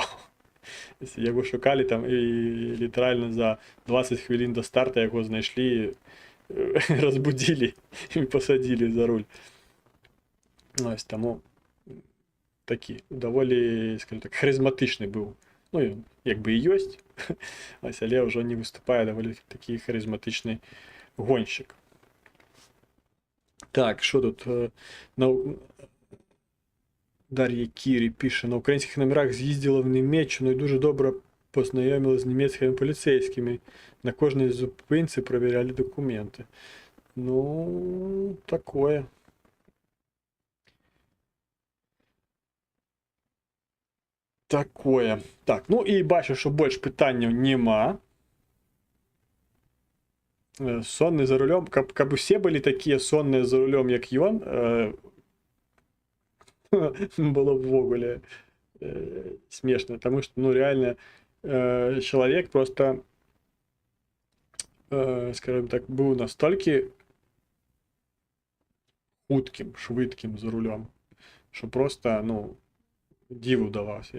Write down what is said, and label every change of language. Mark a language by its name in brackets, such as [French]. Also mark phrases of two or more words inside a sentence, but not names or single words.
[Belarusian] Яго шукалі там, і літаральна за 20 хвілін да старта яго знайшлі, разбудзілі і пасадзілі за руль. Ось таму такі даволі, скажем так, харызматычны быў. Ну, ён як бы і ёсць, але ўжо не выступае, даволі такі харызматычны гонщик. [Ukrainian] Так, що тут? Дар'я Кірі пише: на українських номерах з'їздила в Німеччину і дуже добре познайомилась з німецькими поліцейськими. На кожній зупинці перевіряли документи. Ну, [Belarusian] такое. Такое. [Ukrainian] Так, ну і бачу, що більш питань нема. [Belarusian] Сонны за рулем, каб усе былі такія сонныя за рулем, як ён, было б ввогуле смешна, таму што, ну, реально, чалавек просто, скажем так, быў настолькі хуткім, швыдкім за рулем, што просто, ну, диву даваўся.